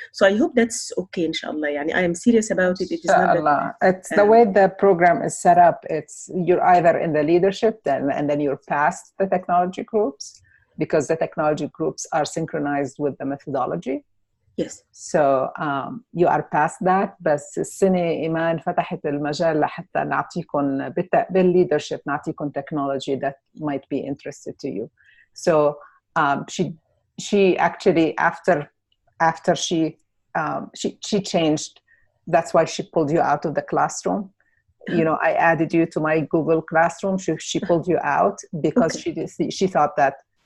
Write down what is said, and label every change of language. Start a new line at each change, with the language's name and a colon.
English: So I hope that's okay inshallah. I am serious about it. It is not that, it's the way the program is set up. It's you're either in the leadership and then you're past the technology groups, because the technology groups are synchronized with the methodology. Yes. So you are past that.
Arabic: بس السنة إيمان فتحت المجال لحتى نعطيكم بالleadership نعطيكم
English: technology that might be interested to you. So she actually after she changed. That's why she pulled you out of the classroom. I added you to my Google Classroom. She pulled you out because she thought that